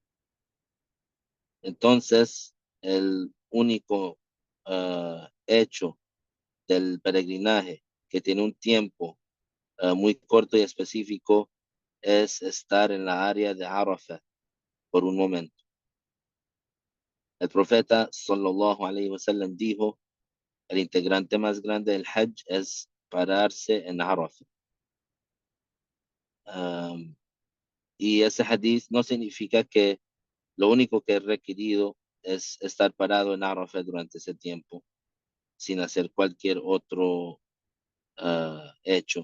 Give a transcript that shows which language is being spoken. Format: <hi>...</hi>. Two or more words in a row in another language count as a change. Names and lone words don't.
<es>Entonces, el único hecho del peregrinaje que tiene un tiempo muy corto y específico es estar en la área de Arafat por un momento. El profeta</es> <ar>صلى الله عليه وسلم</ar> <es>dijo, el integrante más grande del Hajj es pararse en Arafat. Um, y ese hadith no significa que lo único que es requerido es estar parado en Arafat durante ese tiempo, sin hacer cualquier otro hecho.</es>